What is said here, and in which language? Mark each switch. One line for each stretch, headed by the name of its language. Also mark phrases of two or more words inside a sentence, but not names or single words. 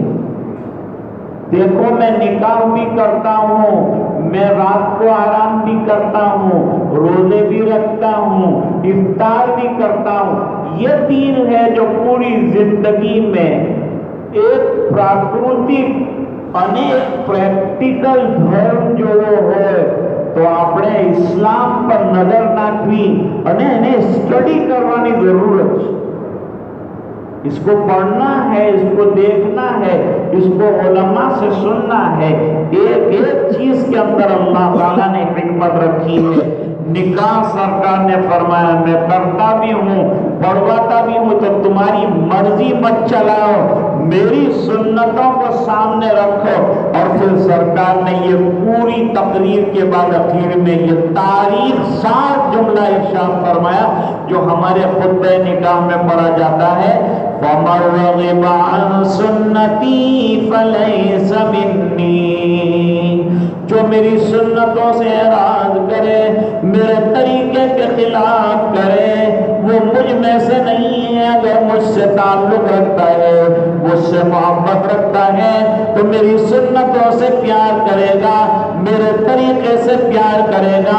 Urdu: دیکھو میں نکاح بھی کرتا ہوں، میں رات کو آرام بھی کرتا ہوں، روزے بھی رکھتا ہوں، افطار بھی کرتا ہوں. یہ دین ہے جو پوری زندگی میں ایک پراکرتک پریکٹیکل دھرم جو ہے تو
Gujarati: આપણે ઇસ્લામ પર નજર નાખવી અને એને સ્ટડી કરવાની જરૂરત છે.
Urdu: اس کو پڑھنا ہے، اس کو دیکھنا ہے، اس کو علماء سے سننا ہے. ایک ایک چیز کے اندر اللہ تعالیٰ نے حکمت رکھی ہے. نکاح سرکار نے فرمایا میں کرتا بھی ہوں، پڑھواتا بھی ہوں، تو تمہاری مرضی مت چلاؤ، میری سنتوں کو سامنے رکھو. اور پھر سرکار نے یہ پوری تقریر کے بعد اخیر میں یہ تاریخ ساتھ جملہ ارشاد فرمایا جو ہمارے خطبہ نکاح میں پڑھا جاتا ہے.
Arabic: فَمَن رَغِبَ عَن سُنَّتِي فَلَيْسَ مِنِّي.
Urdu: جو میری سنتوں سے اعراض کرے، میرے طریقے کے خلاف کرے، وہ مجھ میں سے نہیں ہے۔ اگر مجھ سے تعلق رکھتا ہے، مجھ سے محبت رکھتا ہے تو میری سنتوں سے پیار کرے گا، میرے طریقے سے پیار کرے گا۔